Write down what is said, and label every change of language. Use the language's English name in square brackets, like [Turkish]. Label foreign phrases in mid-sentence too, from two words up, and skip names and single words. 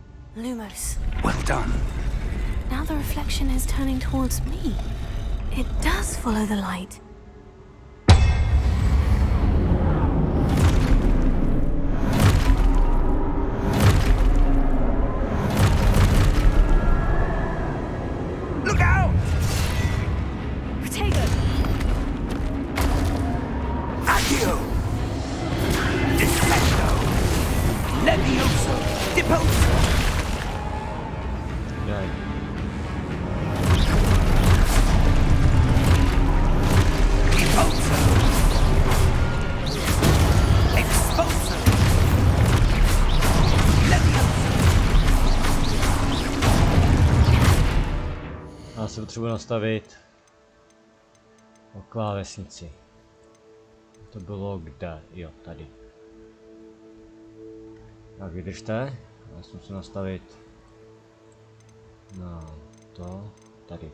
[English] Lumos. Well done. Now the reflection is turning towards me. It does follow the light. Look out! Protego! Accio! Descendo! Levioso! Deposo! [Czech] Daj. [English] Deposo! Exposo! Levioso! [Czech] Já si potřebuji nastavit o klávesnici. To bylo kde? Jo, tady. Tak vydržte. Já si musím nastavit na to tady.